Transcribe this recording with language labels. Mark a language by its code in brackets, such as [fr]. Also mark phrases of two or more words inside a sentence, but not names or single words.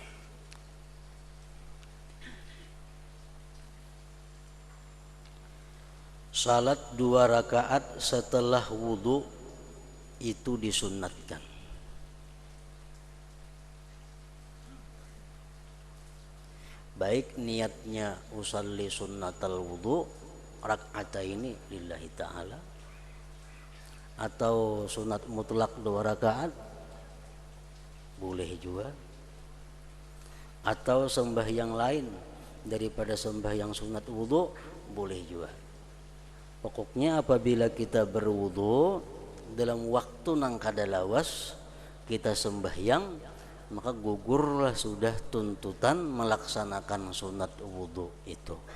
[bjn] Salat 2 rakaat setelah wudu itu disunatkan. Baik niatnya [ar] أصلي سنة الوضوء ركعتين لله تعالى, [bjn] atau sunat mutlak 2 rakaat boleh juga, atau sembahyang lain daripada sembahyang sunat wudu boleh juga. Pokoknya apabila kita berwudu dalam waktu nang kada lawas kita sembahyang, maka gugurlah sudah tuntutan melaksanakan sunat wudu itu.